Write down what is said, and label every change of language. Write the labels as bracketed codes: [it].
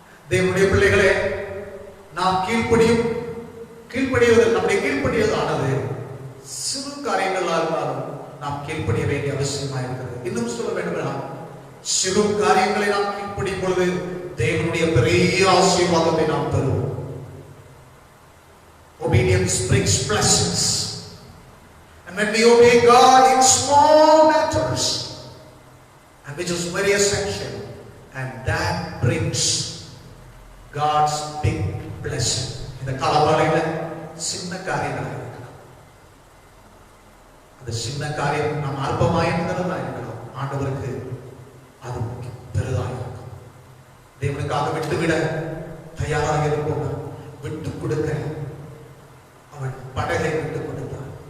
[ta] தேவனுடைய பிள்ளைகளே, நாம் கீழ்ப்படிவதில் நம்முடைய கீழ்ப்படியதானது சிறு காரியங்களாக இருந்தாலும் நாம் கீழ்ப்படிய வேண்டிய அவசியமாக இருக்கிறது. இன்னும் சொல்ல வேண்டும், சிறு காரியங்களை நாம் கீழ்ப்படியும் பொழுது தேவனுடைய பெரிய ஆசீர்வாதத்தை நாம் பெறுவோம். [en] Obedience brings blessings, and when we obey God in small matters, and which is very essential, and that brings God's big blessing. [ta] இந்த காலவரையில சின்ன காரியங்கள் இருக்கலாம், அந்த சின்ன காரியம் நாம் அற்பமாயிருந்ததா இருக்கலாம், ஆண்டவருக்கு அது பெரிதாக இருக்கும். தேவனுக்காக விட்டுவிட தயாராக இருப்போம், விட்டு கொடுக்க அவன் படகை விட்டு கொடுத்தான்.